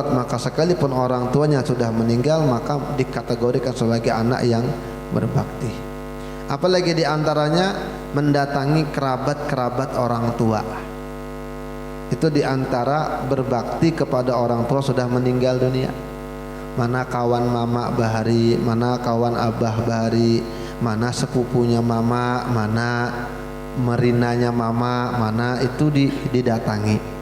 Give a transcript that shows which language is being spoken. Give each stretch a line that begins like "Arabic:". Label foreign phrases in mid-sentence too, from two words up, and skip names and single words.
Indonesian: Maka sekalipun orang tuanya sudah meninggal, maka dikategorikan sebagai anak yang berbakti. Apalagi diantaranya mendatangi kerabat-kerabat orang tua. Itu diantara berbakti kepada orang tua sudah meninggal dunia.
Banjar: Mana kawan mama bahari, mana kawan abah bahari, mana sepupunya mama, mana merinanya mama, mana itu didatangi.